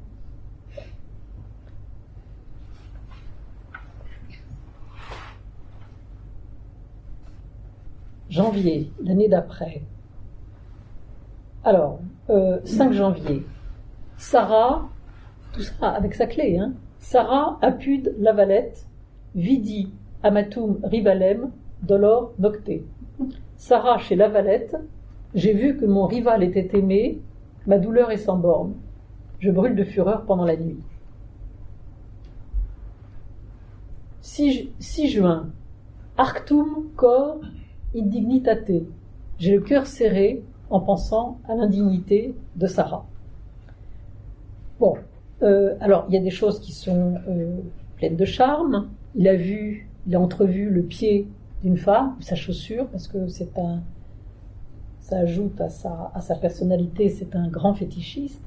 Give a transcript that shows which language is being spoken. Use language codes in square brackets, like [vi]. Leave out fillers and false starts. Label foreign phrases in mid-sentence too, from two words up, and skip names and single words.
[fr] Janvier, l'année d'après. Alors, 5 janvier, Sarah, tout ça avec sa clé, hein. [la] Sarah apud Lavalette, vidi amatum rivalem, dolor nocte. [fr] Sarah chez Lavalette, j'ai vu que mon rival était aimé, ma douleur est sans borne. Je brûle de fureur pendant la nuit. 6 juin, [la] arctum cor indignitate. [fr] J'ai le cœur serré en pensant à l'indignité de Sarah. Bon, alors il y a des choses qui sont pleines de charme. Il a entrevu le pied d'une femme, sa chaussure, parce que ça ajoute à sa personnalité, c'est un grand fétichiste.